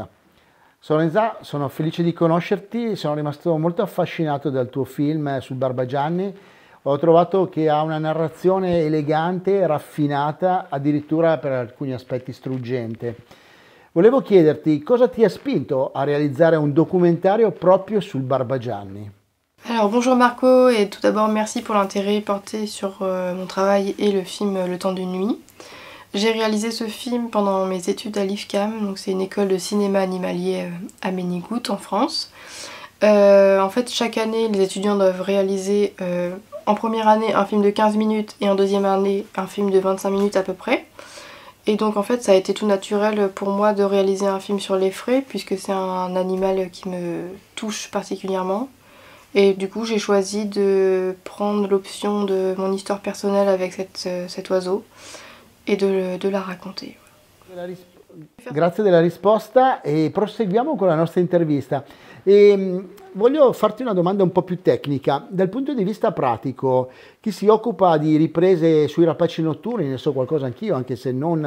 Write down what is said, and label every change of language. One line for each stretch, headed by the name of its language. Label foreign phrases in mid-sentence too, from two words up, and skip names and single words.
Italian: Sorenza, sono felice di conoscerti, sono rimasto molto affascinato dal tuo film sul Barbagianni. Ho trovato che ha una narrazione elegante, raffinata, addirittura per alcuni aspetti struggente. Volevo chiederti cosa ti ha spinto a
French: réaliser un documentaire
Italian: proprio sul Barbagianni.
French: Alors bonjour Marco, et tout d'abord merci pour l'intérêt porté sur mon travail et le film Le temps d'une nuit. J'ai réalisé ce film pendant mes études à l'IFCAM, donc c'est une école de cinéma animalier à Ménigout en France. En fait chaque année les étudiants doivent réaliser en première année un film de 15 minutes et en deuxième année un film de 25 minutes à peu près. Et donc en fait ça a été tout naturel pour moi de réaliser un film sur les frais puisque c'est un animal qui me touche particulièrement. Et du coup j'ai choisi de prendre l'option de mon histoire personnelle avec cet oiseau
Italian: e de la racconter. Grazie della risposta e proseguiamo con la nostra intervista. Voglio farti una domanda un po' più tecnica. Dal punto di vista pratico, chi si occupa di riprese sui rapaci notturni, ne so qualcosa anch'io, anche se non